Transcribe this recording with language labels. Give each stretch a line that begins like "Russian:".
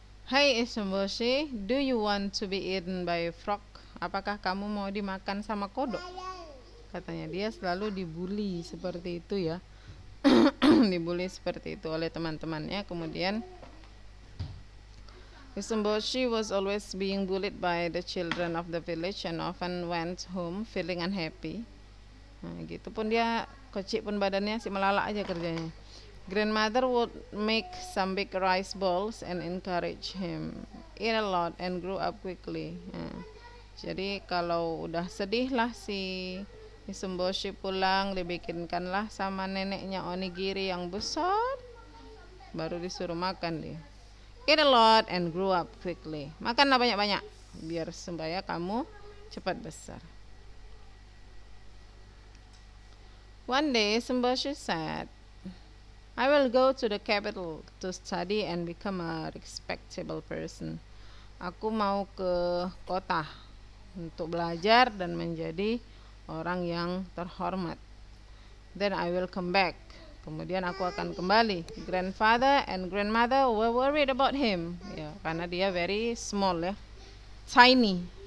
English: Hai Isomboshi, do you want to be eaten by a frog?
Indonesian: Apakah kamu mau dimakan sama kodok? Katanya dia selalu dibully seperti itu ya. Dibully seperti itu oleh teman-temannya.
English: Kemudian Isomboshi was always being bullied by the children of the village and often went home feeling unhappy.
Indonesian: Nah, gitu pun dia kecil pun badannya si melalak aja kerjanya.
English: Grandmother would make some big rice balls and encourage him eat a lot and grow up quickly.
Indonesian: Nah, jadi kalau udah sedih lah si Isomboshi pulang, dibikinkanlah sama neneknya onigiri yang besar, baru disuruh makan dia.
English: Eat a lot and grow up quickly.
Indonesian: Makanlah banyak-banyak biar supaya kamu cepat besar.
English: One day Isomboshi said, I will go to the capital to study and become a respectable person.
Indonesian: Aku mau ke kota untuk belajar dan menjadi orang yang terhormat.
English: Then I will come back.
Indonesian: Kemudian aku akan kembali.
English: Grandfather and grandmother were worried about him.
Indonesian: Ya, karena dia
English: very small ya, tiny.